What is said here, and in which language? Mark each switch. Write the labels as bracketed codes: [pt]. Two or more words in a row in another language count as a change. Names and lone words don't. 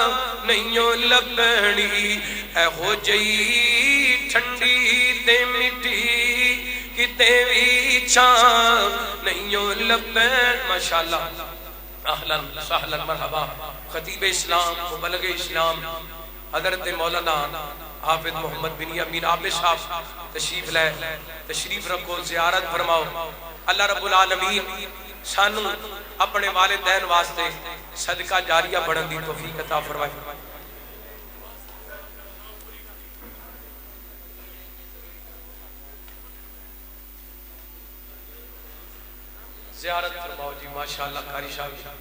[pa] نہیں او لبھنی ایہو جئی ٹھنڈی تے مٹھی کتے بھی چھاں نہیں او لبھن [ar] ما شاء الله أهلا سهلا مرحبا [ur] خطیب اسلام مبلغ اسلام حضرت مولانا [pa] حافظ محمد بن یامین عابد صاحب تشریف لے تشریف رکھو زیارت فرماؤ [ar] الله رب العالمين [pa] سانوں اپنے والدین واسطے صدقہ جاریہ بنن دی توفیق عطا فرمائے زیارت فرماؤ جی ماشاءاللہ قاری صاحب